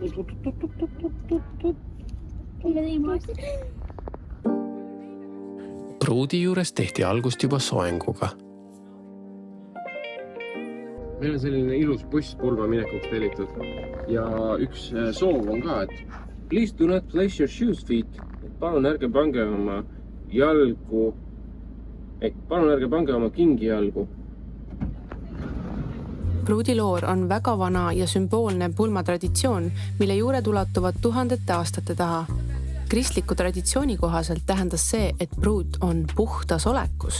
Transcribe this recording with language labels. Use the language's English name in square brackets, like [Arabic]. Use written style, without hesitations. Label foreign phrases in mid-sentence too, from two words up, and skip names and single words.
[Estonian] Me tegime aasta. pruudi juures tehti algust juba soenguga. Meil on selline ilus buss pulma minekuks tellitud. Ja üks soov on ka, et [English] please do not place your shoes feet. [Estonian] Palun ärge pange oma jalgu, palun ärge pange oma kingi jalgu. Pruudiloor on väga vana ja sümboolne pulmatraditsioon, mille juured ulatuvad tuhandete aastate taha. Kristliku traditsiooni kohaselt tähendas see, et pruut on puhtas olekus.